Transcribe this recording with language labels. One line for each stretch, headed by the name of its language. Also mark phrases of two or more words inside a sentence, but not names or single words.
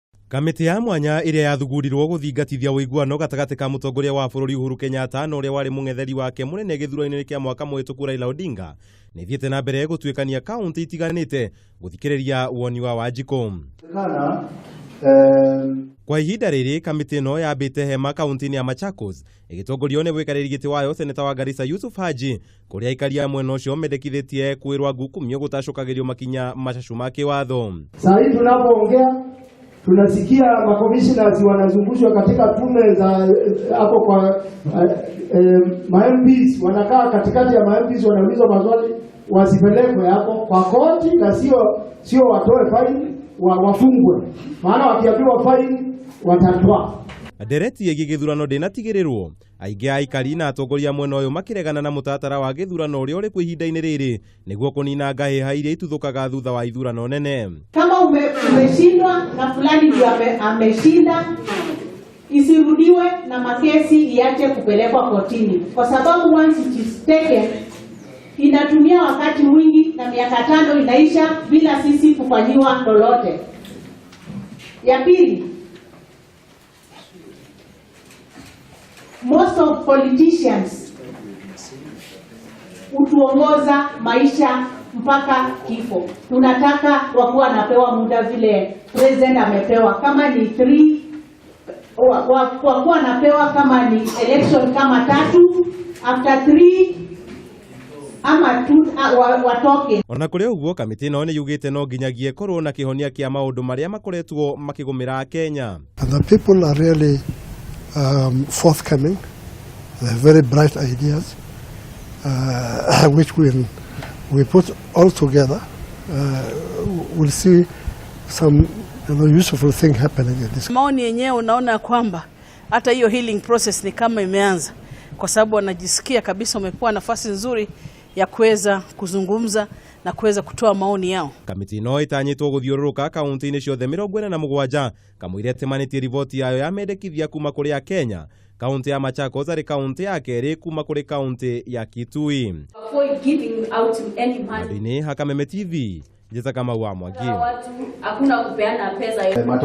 Kikuyu: Kamiti ya mwanya iria yathugundirwo guthingatithia wuiguano gatagati ka mutongoria wa bururi Uhuru Kenyatta na uria wari mung'etheri wake munene githurano-ini kia mwaka muhituku Raila Odinga nithiite nambere gutuikania kaunti itiganite guthikiriria woni wa Wanjikũ. Kwa ihinda riri kamiti no yambite hema kaunti-ini ya Machakos igitongorio ni wikariri giti wayo seneta wa Garissa Yusuf Haji kuria aikari a mwena ucio mendekithitie kwirwa gukumio gutashukagirio makinya machachu ma kiwatho.
Swahili: Sasa hivi tunapoongea tunasikia makomishoners wanazungushwa katika tume za hapo kwa MPs wanakaa katikati ya MPs wanaulizwa maswali wasipelekwe hapo kwa koti na sio watoe faini wafungwe, maana wakiambiwa faini watatwa.
Kikuyu: Dereti ya githurano ndinatigirirwo aingi aikari na atongoria mwena uyu makiregana na mutatara wa githurano uria uri ku ihinda-ini riri niguo kunina ngahiha iria ituthukaga thutha wa ithurano nene.
Swahili: Kama umeshindwa na fulani ndio ameshinda, isirudiwe na makesi iache kupelekwa kotini, kwa sababu
English: once it is taken
Swahili: inatumia wakati mwingi na miaka 5 inaisha bila sisi kufanyiwa lolote. Ya pili,
English: most of politicians
Swahili: utuongoza maisha mpaka kifo. Tunataka wakuwa napewa muda vile president amepewa, kama ni 3 wakuwa napewa, kama ni election kama 3 after 3 ama 2 watoke.
Kikuyu: Ona kuri uguo kamiti no ni yugite no nginyagie korwo na kihonia kia maundu maria makoretwo makigumira Kenya.
English: And the people are really forthcoming. They have very bright ideas, which we put all together. We'll see some useful thing happening in this.
Swahili: Maoni yenyewe unaona kwamba hata hiyo
English: healing process
Swahili: ni kama imeanza, kwa sababu wanajisikia kabisa wamekuwa nafasi nzuri ya kuweza kuzungumza na kuweza kutoa maoni yao.
Kikuyu: Kamiti no itanyitwo guthiururuka kaunti-ini ciothe 47 kamwire temanitie riboti yayo ya mendekithia kuma kuri ya Kenya. Kaunti ya Machakos ari kaunti ya keri kuma kuri kaunti ya Kitui. Ni Kamiti TV, Jeza kama wa Mwagi.
Swahili: Hakuna kupeana pesa.